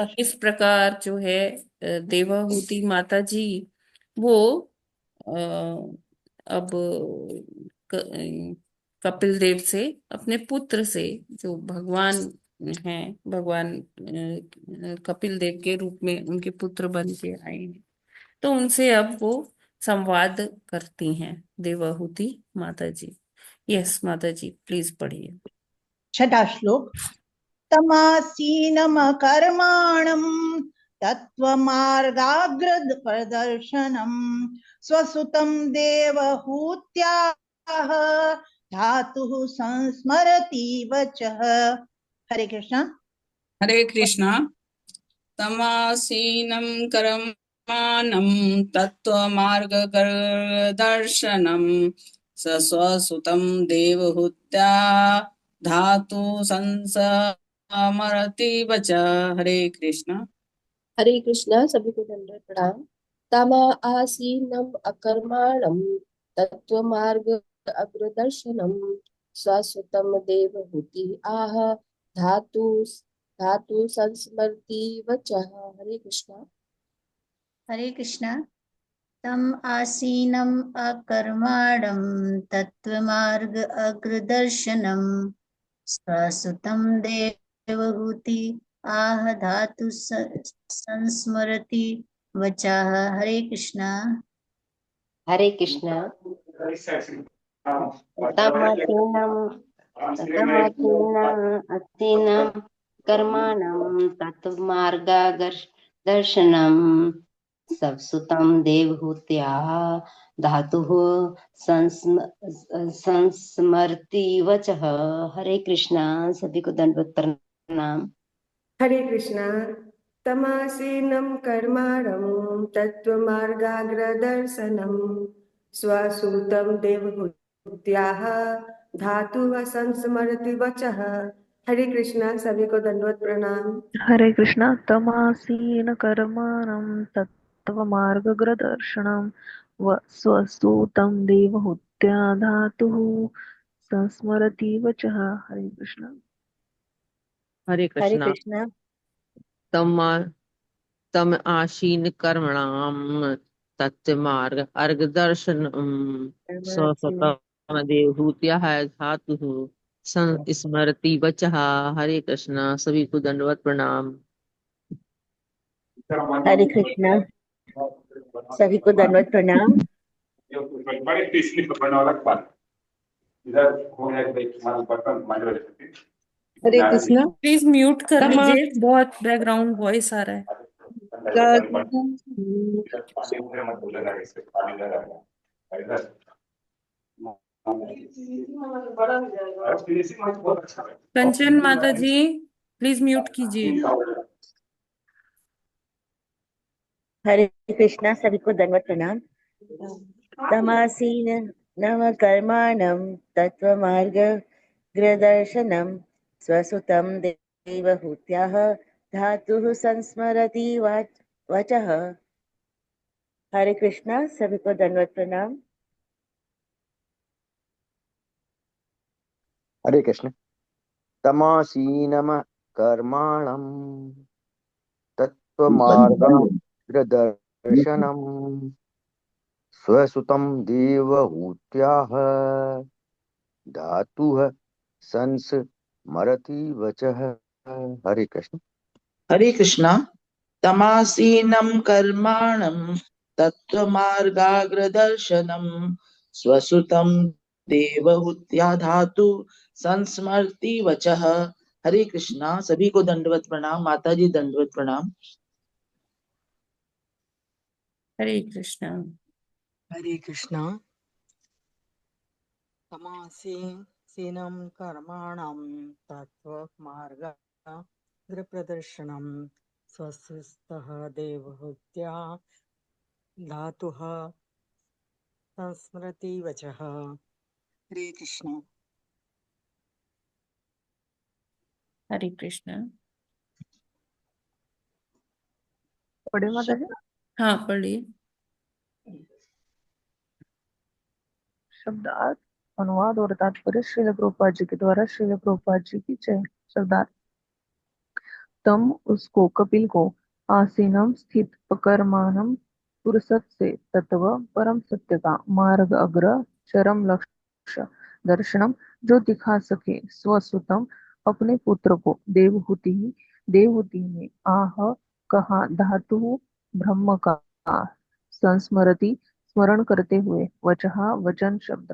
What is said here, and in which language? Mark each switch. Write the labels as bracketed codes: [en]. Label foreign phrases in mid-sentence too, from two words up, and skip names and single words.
[hi] कि इस प्रकार जो है देवाहूति माता जी वो अ, अब कपिल देव से, अपने पुत्र से, जो भगवान हैं, भगवान कपिल देव के रूप में उनके पुत्र बन के आए हैं, तो उनसे अब वो संवाद करती हैं देवाहूति माता जी। यस माता जी, प्लीज पढ़िए। छठा श्लोक। [sa] तमासीनम कर्माणम तत्वमार्गाग्रद प्रदर्शनम स्वसुतम देवहूत्याः धातुः संस्मरति वचः। [hi] हरे कृष्णा। हरे कृष्णा। [sa] तमासीनं कर्माणं तत्त्वमार्गदर्शनं सस्वसुतं देवहूत्या धातु संसमरति वच। [hi] हरे कृष्णा। हरे कृष्णा। सभी को दंडवत प्रणाम। [sa] तमा आसीनम अकर्माणम तत्वमार्ग अग्रदर्शनम स्वसुतम देवहूति आह धातु धातु संस्मरति वचः। [hi] हरे कृष्णा। हरे कृष्णा। [sa] तम आसीनम अकर्माणम तत्वमार्ग अग्रदर्शनम स्वसुतम देवहूति आह धातु संस्मरति वचाह। [hi] हरे कृष्णा। हरे कृष्णा। [sa] तमासीनम असीनम कर्माणम तत्वमार्गदर्शनम संस्मृतं देवहूत्याः धातुः संस्मरति वचः। [hi] हरे कृष्णा, सभी को दंडवत प्रणाम। हरे कृष्णा। [sa] तमासीनं कर्माणं तत्त्वमार्गाग्रदर्शनं स्वसूतं देवहूत्याः धातुः संस्मरति वचः। [hi] हरे कृष्णा, सभी को दंडवत प्रणाम। हरे कृष्णा। [sa] तमासीन कर्माणं तत्त्वमार्गदर्शनं स्वसूतं देवहूत्या धातुः संस्मरति वचः। [hi] हरे कृष्णा। हरे हरे कृष्णा। कृष्णा। [sa] तम आशीन कर्मणाम तत्मार्ग अर्गदर्शनम स्वसतम देवहूत्या है धातु स्मरति वचः। [hi] हरे कृष्णा, सभी को दंडवत प्रणाम। हरे कृष्णा, सभी को दंडवत प्रणाम। हरे कृष्णा। [en] please mute [hi] कर [sa] तमा [hi] लीजिए, बहुत [en] background voice [hi] आ रहा है। कंचन माता जी, [en] please mute [hi] कीजिए। हरे कृष्णा, सभी को दंडवत प्रणाम। [sa] तमासीन नव कर्माणं तत्त्वमार्गदर्शनं स्वसुतं देवहूत्याः धातुः संस्मरति वचः। [hi] हरे कृष्णा, सभी को दंडवत प्रणाम। हरे कृष्ण। [sa] तमासीनम कर्माणं तत्त्वमार्गदर्शनम् स्वसुतं देवहूत्याः धातुः संस्मरति वचः। [hi] हरे कृष्ण। हरे कृष्णा। [sa] तमासीनं कर्माणं तत्त्वमार्गाग्रदर्शनं स्वसुतं देवहूत्या धातु संस्मरति वचः। [hi] हरे कृष्णा, सभी को दंडवत प्रणाम। माता जी दंडवत प्रणाम। हरे कृष्णा। हरे कृष्णा। [sa] तमासीनं कर्माणां तत्त्वमार्गप्रदर्शनं स्वस्यस्तः देवहूत्या धातुः संस्मरति वचः। [hi] हरे कृष्णा। हरे कृष्णा। पढ़े माता जी। हाँ, पढ़िए। शब्दार्थ, अनुवाद और तात्पर्य श्रील प्रभुपाद जी के द्वारा। श्रील प्रभुपाद जी की जय। शब्दार्थ। तम उसको, कपिल को, आसीनम स्थित, पकर्मानम फुर्सत से, तत्व परम सत्य का, मार्ग अग्र चरम लक्ष्य, दर्शनम जो दिखा सके, स्वसुतम अपने पुत्र को, देवहूति देवहूति ने, आह कहा, धातु ब्रह्म का, संस्मरति स्मरण करते हुए, वचहा वचन शब्द।